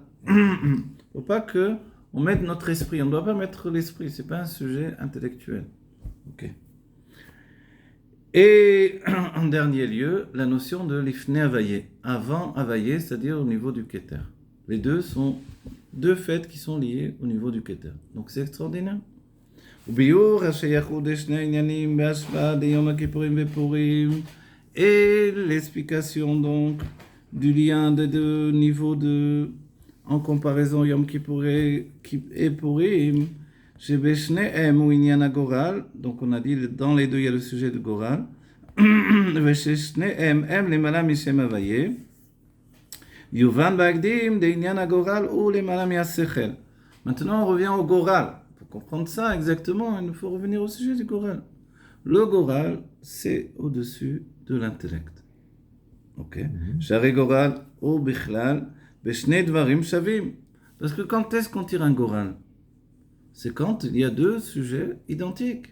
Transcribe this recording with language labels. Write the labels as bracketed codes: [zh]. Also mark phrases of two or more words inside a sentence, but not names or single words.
[fr] Il ne faut pas qu'on mette notre esprit, on ne doit pas mettre l'esprit, ce n'est pas un sujet intellectuel. Ok. Et en dernier lieu, la notion de [he] לפני הוויה, [fr] avant Havaye, c'est-à-dire au niveau du Keter. Les deux sont deux faits qui sont liés au niveau du Keter. Donc c'est extraordinaire. [he] וביור השייכות לשני עניינים בהשוואה ליום הכיפורים ופורים [fr] et l'explication donc du lien des deux niveaux en comparaison Yom Kippour et Purim [he] שבשניהם הוא עניין הגורל, [fr] donc on a dit dans les deux il y a le sujet de Goral [he] וששניהם הם למעלה משם הוויה יובן בהקדים דעניין הגורל הוא למעלה מהשכל. [fr] Maintenant on revient au Goral. Pour comprendre ça exactement, il nous faut revenir au sujet du Goral. Le Goral, c'est au-dessus de l'intellect. Ok? [he] שהרי גורל הוא בכלל בשני דברים שווים. [fr] Parce que quand est-ce qu'on tire un Goral? C'est quand il y a deux sujets identiques.